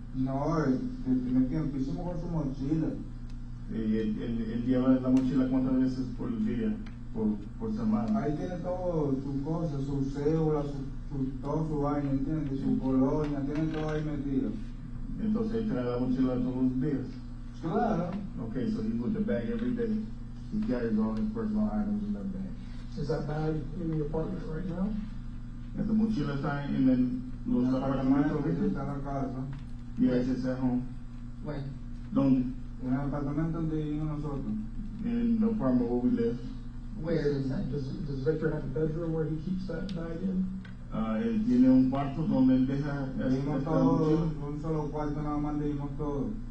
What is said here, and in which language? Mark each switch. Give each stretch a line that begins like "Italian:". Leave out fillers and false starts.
Spanish: No, tiene tiempísimo con su mochila. Él lleva la mochila cuántas veces por día, por semana. Ahí tiene todo sus cosas, su cédula, todo su vaina, ¿entiendes? Su colonia, tiene todo ahí metido. Entonces él trae la mochila todos los días. Claro.
English: Okay, so he's with the bag every day. He carries all his personal items in that bag. Is that bag in the apartment right now?
Spanish: Esta mochila está en los El apartamentos. apartamento que está en la casa.
English: Yes, it's at home. Where?
Spanish: ¿Dónde? En el apartamento donde vivimos nosotros.
English: In the apartment where we live. Where is that? Does Victor have a bedroom where he keeps that bag in?
Spanish: Él tiene un cuarto donde él deja Vivimos esta todos, mochila. un solo cuarto nada más vivimos todos.